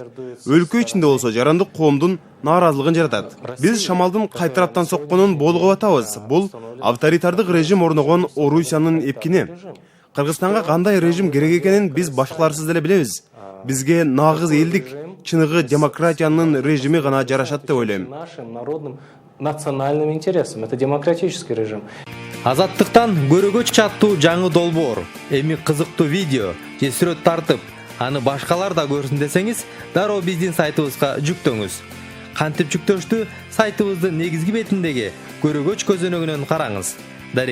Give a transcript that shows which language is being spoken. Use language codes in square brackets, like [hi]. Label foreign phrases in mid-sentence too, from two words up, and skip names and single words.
[ky] Өлкө ичинде болсо жарандык коомдун нааразылыгын жаратат. Биз шамалдын кай тараптан сокконун болгоп атабыз. Бул авторитардык режим орногон Орусиянын эпкини. Кыргызстанга кандай режим керек экенин биз башкаларсыз деле билебиз. Бизге нагыз элдик, чыныгы демократиянын режими гана жарашат деп ойлойм. [ru] Национальным интересам. Это демократический режим. [ky] Азаттыктан көрөгөч аттуу жаңы долбоор, эми кызыктуу видео же сүрөт тартып, аны башкалар да көрсүн десеңиз, дароо биздин сайтыбызга жүктөңүз. Кантип жүктөштү? Сайтыбыздын негизги бетиндеги көрөгөч көзөнөгүнөн караңыз.